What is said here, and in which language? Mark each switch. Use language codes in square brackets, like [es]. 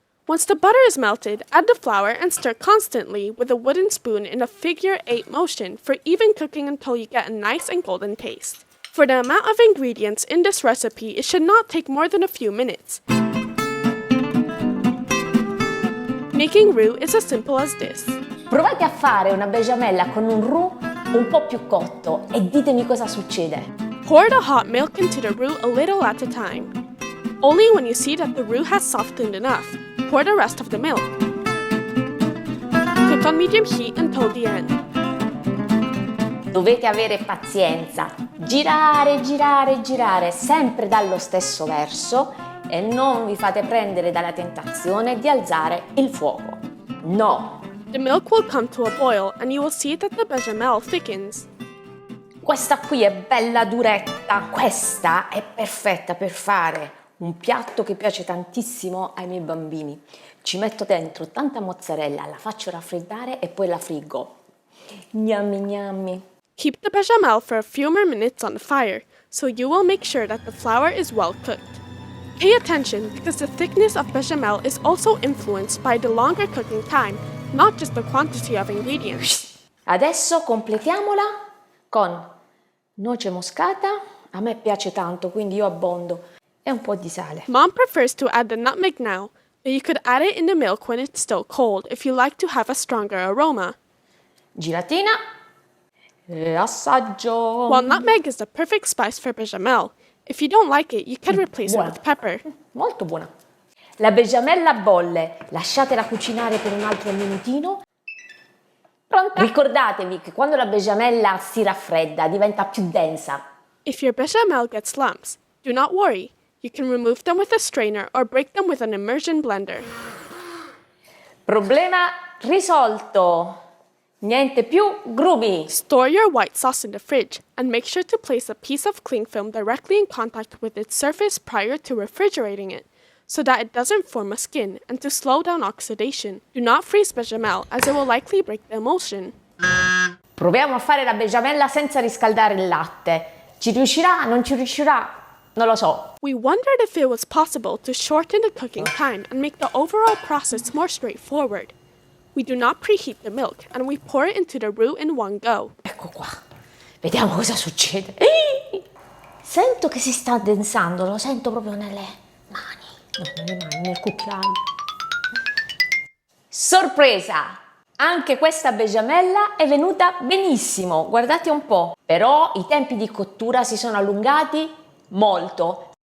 [en] Once the butter is melted, add the flour and stir constantly with a wooden spoon in a figure 8 motion for even cooking until you get a nice and golden paste. For the amount of ingredients in this recipe, it should not take more than a few minutes. Making roux is as simple as this. [it] Provate a fare una Béchamel con un roux un po' più cotto e ditemi cosa succede. [en] Pour the hot milk into the roux a little at a time. Only when you see that the roux has softened enough, pour the rest of the milk. Cook on medium heat until the end. [it] Dovete avere pazienza, girare, girare, girare sempre dallo stesso verso e non vi fate prendere dalla tentazione di alzare il fuoco. No! [en] The milk will come to a boil and you will see that the Béchamel thickens. [it] Questa qui è bella duretta, questa è perfetta per fare un piatto che piace tantissimo ai miei bambini. Ci metto dentro tanta mozzarella, la faccio raffreddare e poi la friggo. Gnammi gnammi. [en] Keep the Béchamel for a few more minutes on the fire, so you will make sure that the flour is well cooked. Pay attention because the thickness of Béchamel is also influenced by the longer cooking time, not just the quantity of ingredients. [it] Adesso completiamola con noce moscata, a me piace tanto, quindi io abbondo, e un po' di sale. [en] Mom prefers to add the nutmeg now, but you could add it in the milk when it's still cold if you like to have a stronger aroma. [it] Giratina e assaggio. [en] While nutmeg is the perfect spice for Béchamel, if you don't like it, you can replace it with pepper. [it] Molto buona. La Béchamel bolle, lasciatela cucinare per un altro minutino. Pronta? Ricordatevi che quando la Béchamel si raffredda diventa più densa. [en] If your Béchamel gets lumps, do not worry. You can remove them with a strainer or break them with an immersion blender. [it] Problema risolto. Niente più grumi. [en] Store your white sauce in the fridge and make sure to place a piece of cling film directly in contact with its surface prior to refrigerating it, so that it doesn't form a skin and to slow down oxidation. Do not freeze Béchamel as it will likely break the emulsion. [it] Proviamo a fare la Béchamel senza riscaldare il latte. Ci riuscirà? Non ci riuscirà? Non lo so. [en] We wondered if it was possible to shorten the cooking time and make the overall process more straightforward. We do not preheat the milk and we pour it into the roux in one go. [it] Ecco qua. Vediamo cosa succede. Sento che si sta addensando, lo sento proprio nelle mani. No, nelle mani, nel cucchiaio. Sorpresa! Anche questa Béchamel è venuta benissimo, guardate un po'. Però i tempi di cottura si sono allungati molto.